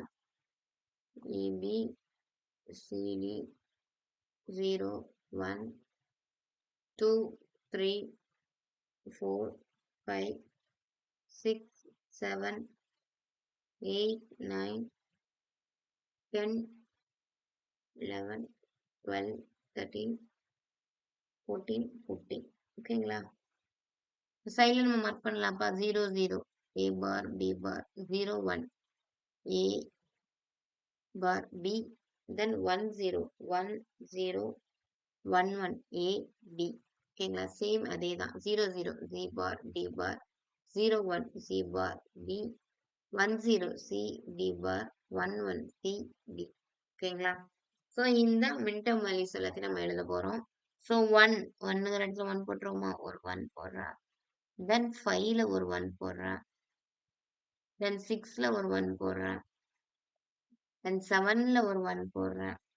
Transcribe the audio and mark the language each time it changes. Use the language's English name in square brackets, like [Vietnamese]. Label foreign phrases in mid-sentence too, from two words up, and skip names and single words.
[English] AB CD [Tamil] 0 1 2 3 4 5 6 7 8 9 10 11 12 13 14 15. ஓகேங்களா? சைட்ல நம்ம மார்க் பண்ணலாம்ப்பா. 0 0 [English] A bar B bar [Tamil] 0 1 [English] A bar B, then [Tamil] 1 0 1 0 1 1 A B. ஓகேங்களா? சேம் அதே தான். [English] 0 0 Z bar D bar 0 1 C bar B 1 0 C D bar 1 1 C D. ஓகேங்களா? ஸோ இந்த minterm values எல்லாத்தையும் நம்ம எழுத போறோம். ஸோ 1 1ங்கிற இடத்துல 1 போட்டுருவோமா? ஒரு 1 போடுறேன். தென் 5ல ஒரு 1 போடுறேன். தென் 6ல ஒரு 1 போடுறேன். தென் 7ல ஒரு 1 போடுறேன்.